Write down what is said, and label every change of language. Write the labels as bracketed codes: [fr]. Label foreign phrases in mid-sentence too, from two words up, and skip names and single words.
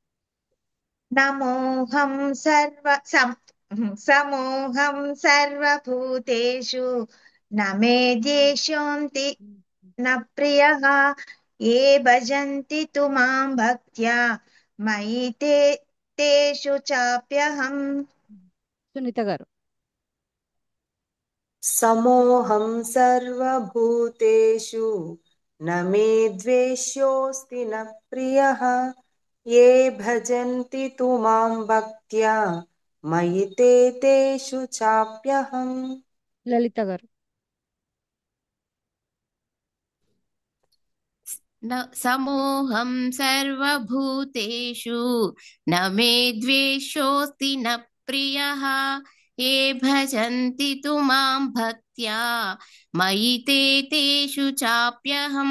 [sa] समोऽहं सर्वभूतेषु न मे द्वेष्योऽस्ति न प्रियः ये भजन्ति तु मां भक्त्या मयि ते तेषु चाप्यहम् [te] సునీత గారు [sa] समोऽहं सर्वभूतेषु न मे द्वेष्योऽस्ति न प्रियः ये भजन्ति तु मां भक्त्या मयि ते तेषु चाप्यहम् [te] లలిత గారు [sa] समोऽहं सर्वभूतेषु न मे द्वेषोऽस्ति न प्रियः ये भजन्ति तु मां भक्त्या मयि ते तेषु चाप्यहम्